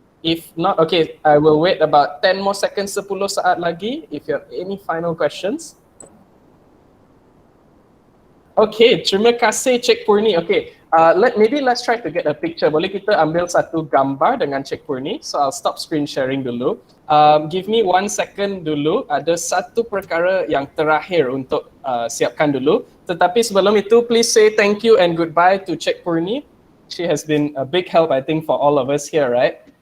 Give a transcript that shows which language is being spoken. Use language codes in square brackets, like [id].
[en] If not, okay, I will wait about 10 more seconds, [ms] 10 saat lagi. [en] If you have any final questions. Okay, [ms] terima kasih [en] Cik Poorni. Okay, Let's try to get a picture. [ms] Boleh kita ambil satu gambar dengan Cik Poorni? [en] So I'll stop screen sharing dulu. Give me 1 second dulu. [ms] Ada satu perkara yang terakhir untuk siapkan dulu. Tetapi sebelum itu, [en] please say thank you and goodbye to Cik Poorni. She has been a big help, I think, for all of us here, right?